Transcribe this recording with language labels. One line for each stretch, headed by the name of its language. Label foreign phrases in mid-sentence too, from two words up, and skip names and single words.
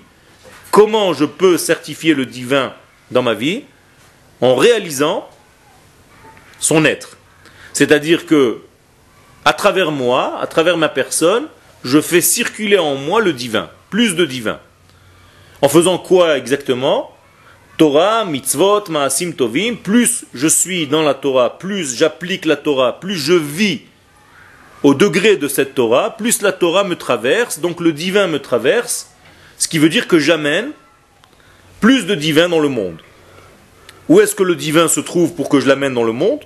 French: Comment je peux certifier le divin dans ma vie? En réalisant son être. C'est-à-dire que, à travers moi, à travers ma personne, je fais circuler en moi le divin, plus de divin. En faisant quoi exactement?
Hebrew: תורה, מצוות, מעשים טובים,
French: plus je suis dans la Torah, plus j'applique la Torah, plus je vis au degré de cette Torah, plus la Torah me traverse, donc le divin me traverse, ce qui veut dire que j'amène plus de divin dans le monde. Où est-ce que le divin se trouve pour que je l'amène dans le monde?